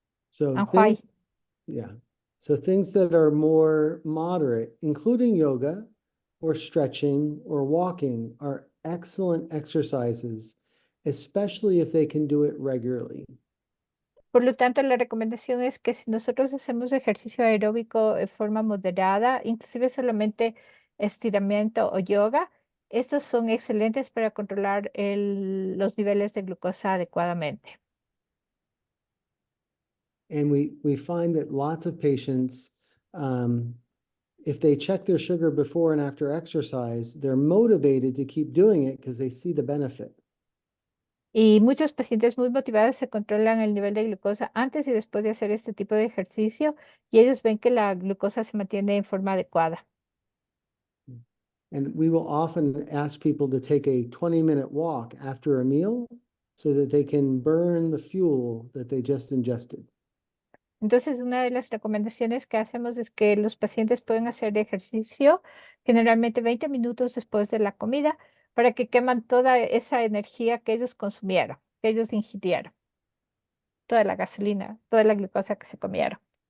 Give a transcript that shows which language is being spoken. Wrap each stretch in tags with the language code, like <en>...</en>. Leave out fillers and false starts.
<en>So And why? yeah. So things that are more moderate, including yoga or stretching or walking, are excellent exercises, especially if they can do it regularly.</en> <es>Por lo tanto, la recomendación es que si nosotros hacemos ejercicio aeróbico de forma moderada, inclusive solamente estiramiento o yoga, estos son excelentes para controlar los niveles de glucosa adecuadamente.</es> <en>And we find that lots of patients, if they check their sugar before and after exercise, they're motivated to keep doing it because they see the benefit.</en> <es>Y muchos pacientes muy motivados se controlan el nivel de glucosa antes y después de hacer este tipo de ejercicio y ellos ven que la glucosa se mantiene en forma adecuada.</es> <en>And we will often ask people to take a 20-minute walk after a meal so that they can burn the fuel that they just ingested.</en> <es>Entonces, una de las recomendaciones que hacemos es que los pacientes pueden hacer ejercicio generalmente 20 minutos después de la comida para que queman toda esa energía que ellos consumieron, que ellos ingirieron, toda la gasolina, toda la glucosa que se comieron.</es>